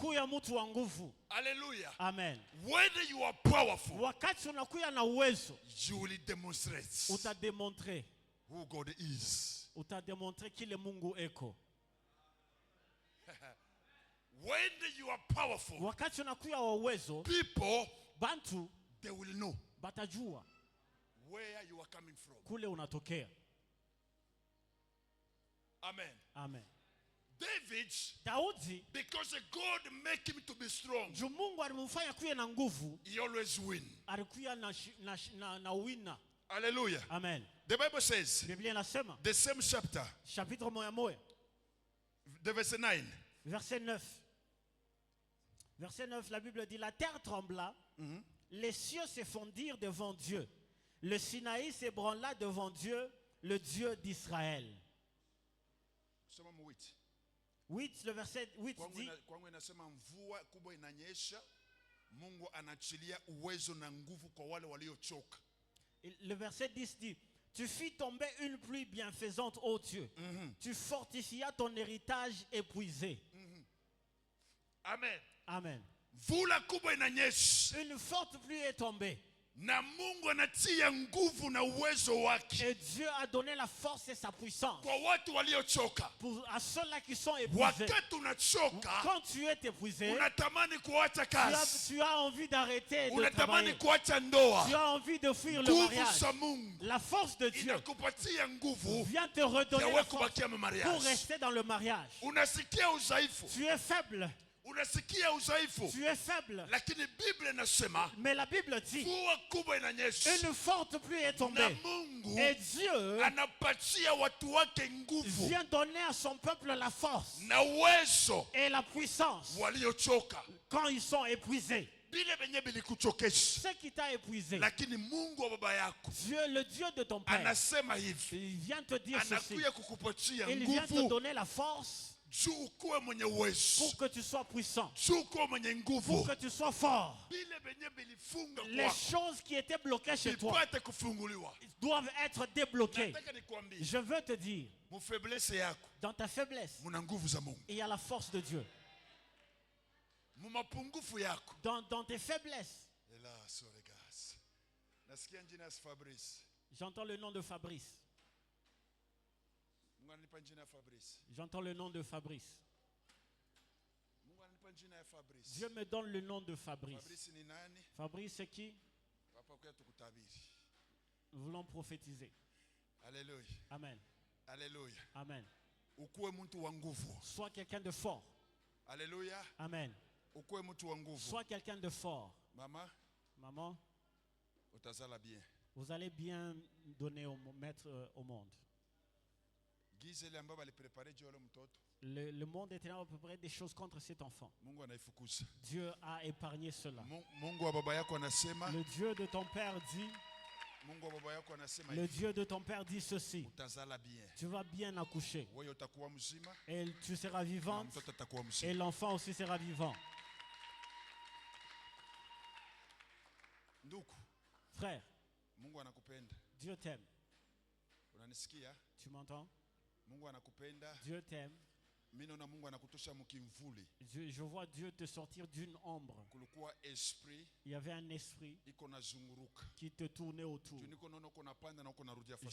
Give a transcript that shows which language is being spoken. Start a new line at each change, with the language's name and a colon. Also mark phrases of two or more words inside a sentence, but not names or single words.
Swahili: kuya mtu wa nguvu. Hallelujah. Amen.
English: Whether you are powerful,
Swahili: Wakati unakuya na uwezo,
English: you will demonstrate
Swahili: utademontre.
English: who God is.
Swahili: Utademontre kile Mungu eko.
English: When you are powerful,
Swahili: Wakati unakuya wa uwezo,
English: people,
Swahili: bantu
English: they will know
Swahili: batajua
English: where you are coming from.
Swahili: kule unatokea. Amen. Amen.
English: David,
Swahili: Daudi,
English: because God make him to be strong,
Swahili: juu Mungu alimfanya kuya na nguvu,
English: he always win.
Swahili: alikuya na wina. Hallelujah. Amen.
English: The Bible says,
Swahili: Biblia inasema,
English: the same chapter,
Swahili: chapitre moya moya,
English: the verse 9.
French: verset 9. Verset 9, la Bible dit, la terre trembla, les cieux se fondirent devant Dieu. Le Sinaï s'ébranla devant Dieu, le Dieu d'Israël. 8, le verset 8 dit,
Swahili: Kwangu inasema mvua kubwa inanyesha, Mungu anachilia uwezo na nguvu kwa wale waliochoka.
French: le verset 10 dit, tu fis tomber une pluie bienfaisante, ô Dieu. Tu fortifias ton héritage épuisé. Amen. Amen.
Swahili: Mvula kubwa inanyesha
French: Une forte pluie est tombée.
Swahili: na Mungu anatia nguvu na uwezo wake
French: Et Dieu a donné la force et sa puissance
Swahili: kwa watu waliochoka.
French: à ceux-là qui sont épuisés.
Swahili: Wakati unachoka,
French: Quand tu es épuisé,
Swahili: unatamani kuacha kazi,
French: tu as envie d'arrêter de
Swahili: unatamani
French: travailler.
Swahili: kuacha ndoa.
French: Tu as envie de fuir le
Swahili: Nguvu
French: mariage.
Swahili: za Mungu
French: La force de Dieu
Swahili: inakupatia nguvu
French: vient te redonner
Swahili: ya
French: la
Swahili: wewe
French: force
Swahili: kubakia
French: pour
Swahili: mariage.
French: rester dans le mariage.
Swahili: Unasikia udhaifu,
French: Tu es faible.
Swahili: unasikia udhaifu,
French: Tu es faible.
Swahili: lakini Biblia inasema
French: Mais la Bible dit,
Swahili: mvua kubwa inanyesha
French: une forte pluie est
Swahili: na
French: tombée.
Swahili: Mungu
French: Et Dieu
Swahili: anapatia watu wake nguvu
French: vient donner à son peuple la force
Swahili: na uwezo
French: et la puissance
Swahili: waliochoka.
French: quand ils sont épuisés.
Swahili: Vile venye vilikuchokesha,
French: Ce qui t'a épuisé,
Swahili: lakini Mungu wa baba yako
French: Dieu, le Dieu de ton Père,
Swahili: anasema hivi,
French: il vient te dire ceci.
Swahili: anakuja kukupatia
French: Il vient te
Swahili: nguvu
French: donner la force
Swahili: juu ukuwe mwenye uwezo,
French: pour que tu sois puissant,
Swahili: juu ukuwe mwenye
French: pour
Swahili: nguvu.
French: que tu sois fort.
Swahili: Vile venye vilifunga
French: Les
Swahili: kwako
French: choses qui étaient bloquées chez toi
Swahili: vipate kufunguliwa.
French: doivent être débloquées.
Swahili: Nataka nikwambie,
French: Je veux te dire,
Swahili: mu faiblesse yako
French: dans ta faiblesse,
Swahili: muna nguvu za Mungu,
French: il y a la force de Dieu.
Swahili: mu mapungufu yako.
French: Dans tes faiblesses,
Swahili: Ela
English: sorry guys,
Swahili: nasikia jina Fabrice.
French: j'entends le nom de Fabrice.
Swahili: Mungu ananipa jina ya Fabrice.
French: J'entends le nom de Fabrice.
Swahili: Mungu ananipa jina ya Fabrice.
French: Dieu me donne le nom de Fabrice.
Swahili: Fabrice ni nani?
French: Fabrice, c'est qui?
Swahili: Papa kwa tukutabiri.
French: Nous voulons prophétiser. Hallelujah. Amen. Hallelujah. Amen.
Swahili: Ukuwe mtu wa nguvu.
French: Sois quelqu'un de fort. Hallelujah. Amen.
Swahili: Ukuwe mtu wa nguvu.
French: Sois quelqu'un de fort.
Swahili: Mama,
French: Maman,
Swahili: utazala bien.
French: vous allez bien donner mettre au monde.
Swahili: Giza ile ambayo aliprepare juu ya yule mtoto,
French: Le monde était à peu près des choses contre cet enfant.
Swahili: Mungu anaifukuza.
French: Dieu a épargné cela.
Swahili: Mungu wa baba yako anasema,
French: Le Dieu de ton père dit,
Swahili: Mungu wa baba yako anasema
French: le
Swahili: hivi,
French: Dieu de ton père dit ceci.
Swahili: utazala bien.
French: Tu vas bien accoucher.
Swahili: Wewe utakuwa mzima
French: Et tu seras
Swahili: na
French: vivante.
Swahili: mtoto atakuwa
French: Et
Swahili: mzima.
French: l'enfant aussi sera vivant.
Swahili: Ndugu,
French: Frère,
Swahili: Mungu anakupenda.
French: Dieu t'aime.
Swahili: Unanisikia?
French: Tu m'entends?
Swahili: Mungu anakupenda
French: Dieu t'aime.
Swahili: Mimi naona Mungu anakutosha mkimvuli.
French: Je vois Dieu te sortir d'une ombre.
Swahili: Kulikuwa esprit
French: Il y avait un esprit
Swahili: iko nazunguruka.
French: qui te tournait autour.
Swahili: Tu niko naona uko napanda na uko narudia
French: Je